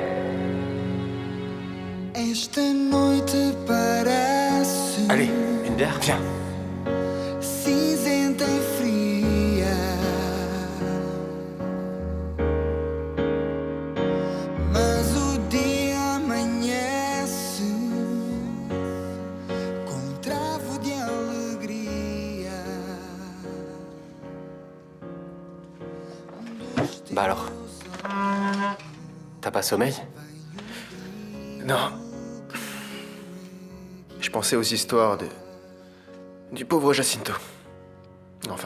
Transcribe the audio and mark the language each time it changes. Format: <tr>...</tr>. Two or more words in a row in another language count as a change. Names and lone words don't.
<fr>Allez, une bière? Viens.</fr> <pt>Cinzenta e fria, mas o dia amanhece com um travo de alegria.</pt> <fr>Bah alors, t'as pas sommeil? Non. Je pensais aux histoires du pauvre Jacinto. Enfin.</fr>